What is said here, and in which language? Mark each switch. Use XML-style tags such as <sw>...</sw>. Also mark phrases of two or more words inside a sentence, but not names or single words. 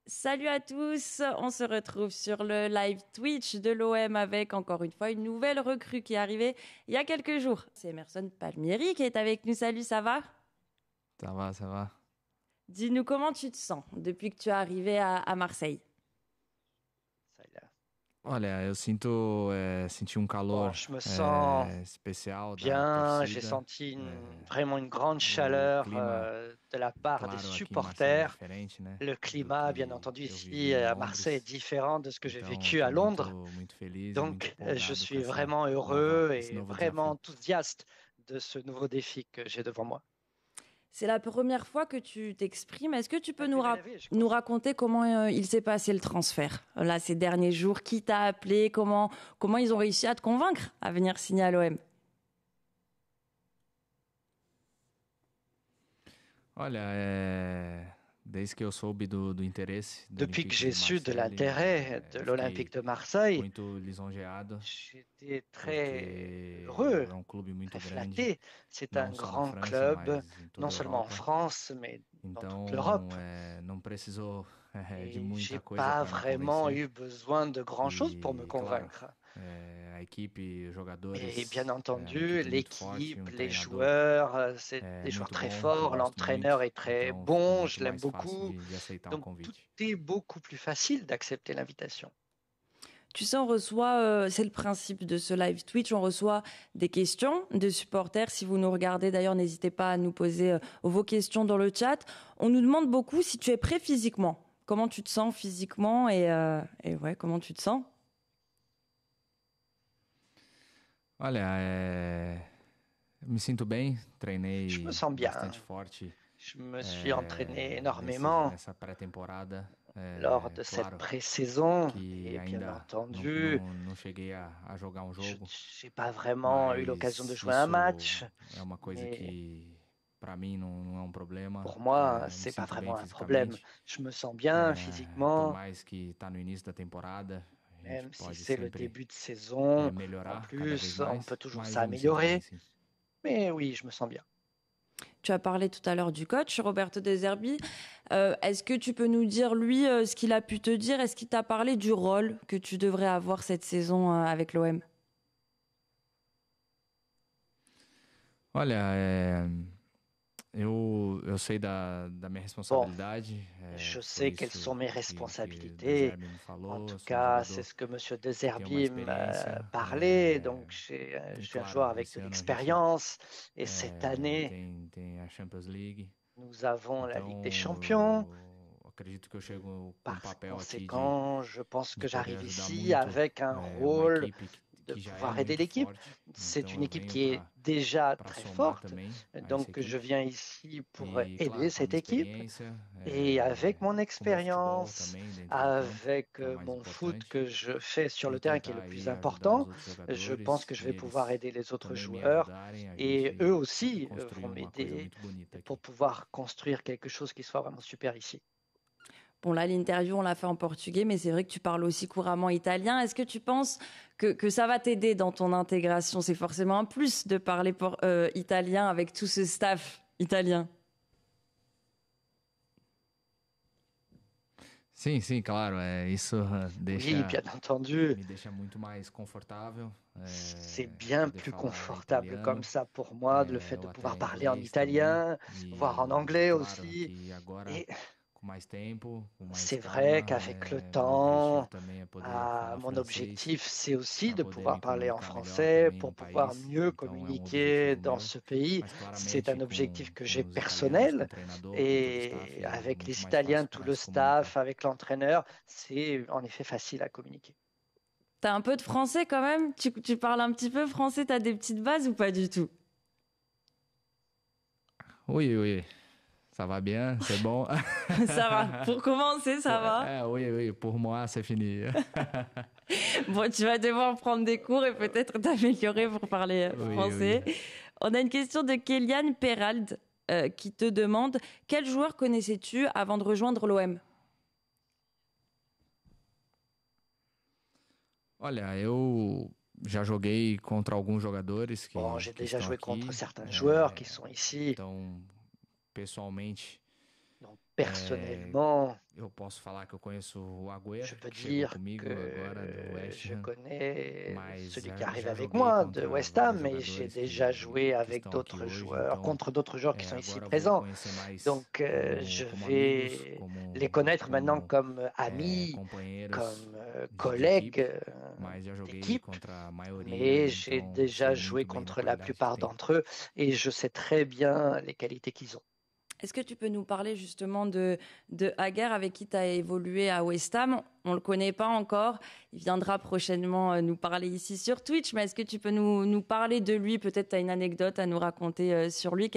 <fr>Salut à tous, on se retrouve sur le live Twitch de l'OM avec encore une fois une nouvelle recrue qui est arrivée il y a quelques jours. C'est Emerson Palmieri qui est avec nous. Salut, ça va? Ça va, ça va. Dis-nous comment tu te sens depuis que tu es arrivé à Marseille. Ça y est.</fr> <pt>Olha, eu senti</pt> <fr>Bon,</fr> <pt>calor</pt> <fr>je me sens</fr> <pt>especial da</pt> <fr>bien. J'ai</fr> <pt>torcida. senti É,</pt> <fr>vraiment une grande</fr> <pt>o</pt> <fr>chaleur</fr> <pt>clima,</pt> <fr>de la part des</fr> <pt>claro, aqui em Marseille é</pt> <fr>supporters.</fr> <pt>diferente, né,</pt> <fr>Le</fr> <pt>do</pt> <fr>climat, bien</fr> <pt>que</pt> <fr>entendu,</fr> <pt>eu vivi</pt> <fr>ici</fr> <pt>em</pt> <fr>à Marseille est</fr> <pt>Londres.</pt> <fr>différent de ce que j'ai</fr> <pt>Então,</pt> <fr>vécu à</fr> <pt>estou</pt> <fr>Londres.</fr> <pt>muito feliz e muito</pt> <fr>Donc, je</fr> <pt>empolgado com</pt> <fr>suis vraiment heureux</fr> <pt>esse</pt> <fr>et</fr> <pt>novo</pt> <fr>vraiment</fr> <pt>desafio.</pt> <fr>enthousiaste de ce nouveau défi que j'ai devant moi. C'est la première fois que tu t'exprimes. Est-ce que tu peux Je nous pense. raconter comment il s'est passé le transfert là ces derniers jours? Qui t'a appelé? Comment ils ont réussi à te convaincre à venir signer à l'OM?</fr> <pt>Olha, desde que eu soube do interesse do</pt> <fr>Depuis que</fr> <pt>Olympique</pt> <fr>j'ai</fr> <pt>de</pt> <fr>su de</fr> <pt>Marseille,</pt> <fr>l'intérêt de</fr> <pt>eu</pt> <fr>l'Olympique</fr> <pt>fiquei</pt> <fr>de Marseille,</fr> <pt>muito lisonjeado,</pt> <fr>j'étais très</fr> <pt>porque</pt> <fr>heureux,</fr> <pt>é um clube muito</pt> <fr>très</fr> <pt>grande,</pt> <fr>flatté. C'est un</fr> <pt>não só na</pt> <fr>grand</fr> <pt>França,</pt> <fr>club,</fr> <pt>mas em</pt> <fr>non</fr> <pt>toda a</pt> <fr>seulement en</fr> <pt>Europa.</pt> <fr>France, mais dans toute</fr> <pt>Então,</pt> <fr>l'Europe.</fr> <pt>não precisou de</pt> <fr>Et j'ai</fr> <pt>muita coisa</pt> <fr>pas</fr> <pt>para me</pt> <fr>vraiment</fr> <pt>convencer. eu</pt> <fr>besoin de grand-chose pour me</fr> <pt>E, claro,</pt> <fr>convaincre.</fr> <pt>a equipe, os</pt> <fr>Et bien</fr> <pt>jogadores, uma</pt> <fr>entendu,</fr> <pt>equipe muito forte,</pt> <fr>l'équipe,</fr> <pt>um</pt> <fr>les</fr> <pt>treinador</pt> <fr>joueurs, c'est des joueurs</fr> <pt>muito</pt> <fr>très</fr> <pt>bom, que eu</pt> <fr>forts,</fr> <pt>gosto muito.</pt> <fr>l'entraîneur est très</fr> <pt>Então, ficou</pt> <fr>bon,</fr> <pt>muito</pt> <fr>je l'aime</fr> <pt>mais fácil</pt> <fr>beaucoup.</fr> <pt>de aceitar o</pt> <fr>Donc tout</fr> <pt>convite.</pt> <fr>est beaucoup plus facile d'accepter l'invitation. Tu sais, on reçoit, c'est le principe de ce live Twitch, on reçoit des questions de supporters. Si vous nous regardez, d'ailleurs, n'hésitez pas à nous poser vos questions dans le chat. On nous demande beaucoup si tu es prêt physiquement. Comment tu te sens physiquement et ouais, comment tu te sens?</fr> <pt>Olha, me sinto bem,</pt> <fr>Je me</fr> <pt>treinei</pt> <fr>sens bien.</fr> <pt>bastante forte</pt> <fr>Je me suis entraîné énormément</fr> <pt>nessa pré-temporada.</pt> <fr>lors de cette</fr> <pt>Claro</pt> <fr>pré-saison</fr> <pt>que</pt> <fr>et bien</fr> <pt>ainda</pt> <fr>entendu,</fr> <pt>não cheguei a jogar um</pt> <fr>je</fr> <pt>jogo,</pt> <fr>n'ai pas vraiment eu l'occasion de</fr> <pt>mas</pt> <fr>jouer un</fr> <pt>isso</pt> <fr>match,</fr> <pt>é uma coisa</pt> <fr>mais</fr> <pt>que para mim não é um problema.</pt> <fr>pour moi,</fr> <pt>Me</pt> <fr>c'est pas</fr> <pt>sinto bem</pt> <fr>vraiment un problème.</fr> <pt>fisicamente,</pt> <fr>Je me sens bien</fr> <pt>por</pt> <fr>physiquement,</fr> <pt>mais que tá no início da temporada, a gente</pt> <fr>même si</fr> <pt>pode</pt> <fr>c'est le</fr> <pt>sempre</pt> <fr>début de saison. En</fr> <pt>melhorar cada vez</pt> <fr>plus, on</fr> <pt>mais,</pt> <fr>peut toujours</fr> <pt>mas eu me sinto bem</pt> <fr>s'améliorer.</fr> <pt>sim.</pt> <fr>Mais oui, je me sens bien. Tu as parlé tout à l'heure du coach, Roberto De Zerbi. Est-ce que tu peux nous dire, lui, ce qu'il a pu te dire? Est-ce qu'il t'a parlé du rôle que tu devrais avoir cette saison avec l'OM?</fr> <pt>Olha, eu sei da minha</pt> <fr>Bon,</fr> <pt>responsabilidade,</pt> <fr>je</fr> <pt>foi</pt> <fr>sais quelles</fr> <pt>isso</pt> <fr>sont mes</fr> <pt>que De</pt> <fr>responsabilités.</fr> <pt>Zerbi me</pt> <fr>En</fr> <pt>falou.</pt> <fr>tout</fr> <pt>Eu sou um</pt> <fr>cas, c'est</fr> <pt>jogador</pt> <fr>ce que Monsieur De</fr> <pt>que tem uma</pt> <fr>Zerbi m'a</fr> <pt>experiência,</pt> <fr>parlé. Donc, je</fr> <pt>e</pt> <fr>suis un</fr> <pt>claro,</pt> <fr>joueur avec</fr> <pt>esse</pt> <fr>de</fr> <pt>ano a gente</pt> <fr>l'expérience. Et cette année,</fr> <pt>tem a Champions League,</pt> <fr>nous avons la Ligue des</fr> <pt>então</pt> <fr>Champions.</fr> <pt>eu acredito que eu chego com o</pt> <fr>Par</fr> <pt>papel aqui</pt> <fr>conséquent, je pense</fr> <pt>de</pt> <fr>que</fr> <pt>poder</pt> <fr>j'arrive</fr> <pt>ajudar</pt> <fr>ici</fr> <pt>muito</pt> <fr>avec un</fr> <pt>uma</pt> <fr>rôle</fr> <pt>equipe</pt> <fr>de</fr> <pt>que já é</pt> <fr>pouvoir aider</fr> <pt>muito</pt> <fr>l'équipe.</fr> <pt>forte,</pt> <fr>C'est</fr> <pt>então</pt> <fr>une</fr> <pt>eu</pt> <fr>équipe</fr> <pt>venho</pt> <fr>qui est déjà</fr> <pt>para</pt> <fr>très</fr> <pt>somar</pt> <fr>forte.</fr> <pt>também a essa</pt> <fr>Donc, je</fr> <pt>equipe.</pt> <fr>viens ici pour</fr> <pt>E</pt> <fr>aider</fr> <pt>claro, com a</pt> <fr>cette</fr> <pt>minha</pt> <fr>équipe.</fr> <pt>experiência,</pt> <fr>Et avec mon</fr> <pt>com o meu futebol</pt> <fr>expérience,</fr> <pt>também dentro de campo,</pt> <fr>avec</fr> <pt>que é o mais</pt> <fr>mon foot</fr> <pt>importante,</pt> <fr>que je fais sur le</fr> <pt>e</pt> <fr>terrain, qui est le</fr> <pt>tentar</pt> <fr>plus</fr> <pt>aí ajudar os</pt> <fr>important,</fr> <pt>outros</pt> <fr>je pense</fr> <pt>jogadores</pt> <fr>que je vais</fr> <pt>e</pt> <fr>pouvoir</fr> <pt>eles</pt> <fr>aider les autres</fr> <pt>também me</pt> <fr>joueurs.</fr> <pt>ajudarem, a</pt> <fr>Et eux</fr> <pt>gente</pt> <fr>aussi</fr> <pt>construir</pt> <fr>vont</fr> <pt>uma coisa</pt> <fr>m'aider</fr> <pt>muito bonita</pt> <fr>pour</fr> <pt>aqui.</pt> <fr>pouvoir construire quelque chose qui soit vraiment super ici. Bon, là, l'interview, on l'a fait en portugais, mais c'est vrai que tu parles aussi couramment italien. Est-ce que tu penses que ça va t'aider dans ton intégration? C'est forcément un plus de parler italien avec tout ce staff italien.</fr> <pt>Sim, sim, claro, isso</pt> <fr>Oui, bien entendu,</fr> <pt>me deixa muito mais confortável,</pt> <fr>c'est bien</fr> <pt>poder</pt> <fr>plus</fr> <pt>falar</pt> <fr>confortable comme</fr> <pt>italiano,</pt> <fr>ça pour moi, le fait de</fr> <pt>ou</pt> <fr>pouvoir</fr> <pt>até</pt> <fr>parler en</fr> <pt>inglês também,</pt> <fr>italien, voire en</fr> <pt>e</pt> <fr>anglais</fr> <pt>claro</pt> <fr>aussi.</fr> <pt>que agora</pt> <fr>Et</fr> <pt>com mais tempo, com mais</pt> <fr>c'est vrai</fr> <pt>calma,</pt> <fr>qu'avec le</fr> <pt>meu objetivo</pt> <fr>temps,</fr> <pt>também é poder falar</pt> <fr>mon</fr> <pt>francês</pt> <fr>objectif, c'est aussi</fr> <pt>para</pt> <fr>de</fr> <pt>poder</pt> <fr>pouvoir</fr> <pt>me</pt> <fr>parler en</fr> <pt>comunicar melhor</pt> <fr>français,</fr> <pt>também no</pt> <fr>pour pouvoir</fr> <pt>país.</pt> <fr>mieux</fr> <pt>Então é um</pt> <fr>communiquer</fr> <pt>objetivo</pt> <fr>dans</fr> <pt>meu,</pt> <fr>ce pays.</fr> <pt>mas</pt> <fr>C'est</fr> <pt>claramente</pt> <fr>un objectif que j'ai</fr> <pt>com os italianos, com o</pt> <fr>personnel.</fr> <pt>treinador, com todo o staff,</pt> <fr>Et</fr> <pt>é</pt> <fr>avec</fr> <pt>muito</pt> <fr>les</fr> <pt>mais</pt> <fr>Italiens,</fr> <pt>fácil</pt> <fr>tout</fr> <pt>para</pt> <fr>le</fr> <pt>se comunicar.</pt> <fr>staff, avec l'entraîneur, c'est en effet facile à communiquer. T'as un peu de français quand même? Tu parles un petit peu français? T'as des petites bases ou pas du tout? Oui, oui, ça va bien, c'est bon. Ça va. Pour commencer, ça va. Oui, oui, pour moi, c'est fini. Bon, tu vas devoir prendre des cours et peut-être t'améliorer pour parler Oui, français. oui. On a une question de Kéliane Perald qui te demande: quel joueur connaissais-tu avant de rejoindre l'OM?</fr> <pt>Olha, eu já joguei contra alguns jogadores</pt> <fr>Bon, j'ai</fr> <pt>que</pt> <fr>déjà</fr> <pt>estão</pt> <fr>joué contre</fr> <pt>aqui,</pt> <fr>certains joueurs qui sont ici.</fr> <pt>então, pessoalmente,</pt> <fr>Donc, Personnellement,</fr> <pt>eu posso falar que eu conheço o Agüero,</pt> <fr>je peux</fr> <pt>que chegou</pt> <fr>dire</fr> <pt>comigo agora do</pt> <fr>que</fr> <pt>West</pt> <fr>je</fr> <pt>Ham,</pt> <fr>connais</fr> <pt>mas</pt> <fr>celui qui arrive</fr> <pt>já</pt> <fr>avec</fr> <pt>joguei</pt> <fr>moi de</fr> <pt>contra</pt> <fr>West</fr> <pt>vários</pt> <fr>Ham, mais j'ai</fr> <pt>jogadores</pt> <fr>déjà joué</fr> <pt>que</pt> <fr>avec</fr> <pt>estão aqui</pt> <fr>d'autres</fr> <pt>hoje,</pt> <fr>joueurs,</fr> <pt>então</pt> <fr>contre d'autres joueurs qui sont ici</fr> <pt>agora eu vou</pt> <fr>présents.</fr> <pt>conhecer mais</pt> <fr>Donc, je</fr> <pt>como amigos,</pt> <fr>vais les</fr> <pt>como,</pt> <fr>connaître maintenant</fr> <pt>como</pt> <fr>comme amis,</fr> <pt>companheiros</pt> <fr>comme</fr> <pt>de equipe,</pt> <fr>collègues</fr> <pt>mas já joguei</pt> <fr>d'équipe,</fr> <pt>contra a maioria,</pt> <fr>mais j'ai</fr> <pt>então</pt> <fr>déjà</fr> <pt>sei</pt> <fr>joué</fr> <pt>muito bem da</pt> <fr>contre la</fr> <pt>qualidade que</pt> <fr>plupart</fr> <pt>tem.</pt> <fr>d'entre eux et je sais très bien les qualités qu'ils ont. Est-ce que tu peux nous parler justement de Hager avec qui tu as évolué à West Ham? On ne le connaît pas encore. Il viendra prochainement nous parler ici sur Twitch. Mais est-ce que tu peux nous parler de lui? Peut-être tu as une anecdote à nous raconter sur lui.</fr>